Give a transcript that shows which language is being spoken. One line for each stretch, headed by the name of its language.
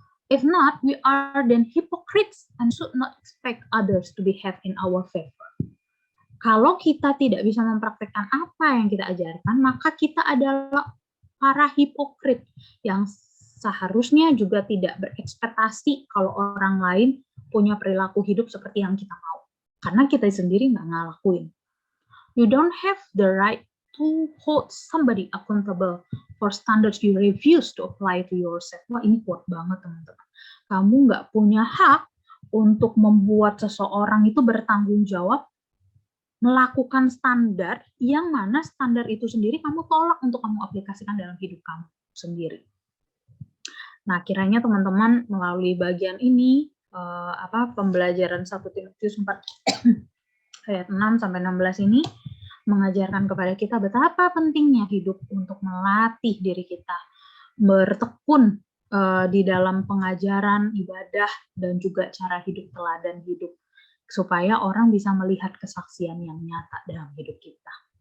English: If not, we are then hypocrites and should not expect others to behave in our favor.
Indonesian: Kalau kita tidak bisa mempraktikkan apa yang kita ajarkan, maka kita adalah para hipokrit yang seharusnya juga tidak berekspektasi kalau orang lain punya perilaku hidup seperti yang kita mau. Karena kita sendiri nggak ngelakuin.
English: You don't have the right to hold somebody accountable for standards you refuse to apply to yourself.
Indonesian: Wah, ini kuat banget teman-teman. Kamu nggak punya hak untuk membuat seseorang itu bertanggung jawab melakukan standar yang mana standar itu sendiri kamu tolak untuk kamu aplikasikan dalam hidup kamu sendiri. Nah, kiranya teman-teman melalui bagian ini pembelajaran 1 Timotius 4 ayat 6 sampai 16 ini mengajarkan kepada kita betapa pentingnya hidup untuk melatih diri kita bertekun di dalam pengajaran, ibadah, dan juga cara hidup, teladan hidup, supaya orang bisa melihat kesaksian yang nyata dalam hidup kita.